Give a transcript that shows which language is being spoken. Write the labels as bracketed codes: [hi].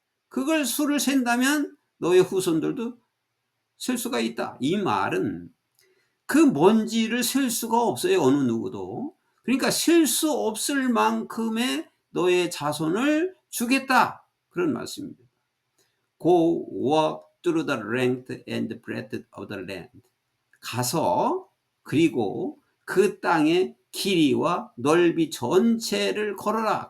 [ko] 그걸 수를 센다면 너의 후손들도 셀 수가 있다. 이 말은 그 먼지를 셀 수가 없어요. 어느 누구도. 그러니까 셀 수 없을 만큼의 너의 자손을 주겠다. 그런 말씀입니다. [en] Go walk through the length and breadth of the land. [ko] 가서 그리고 그 땅의 길이와 넓이 전체를 걸어라.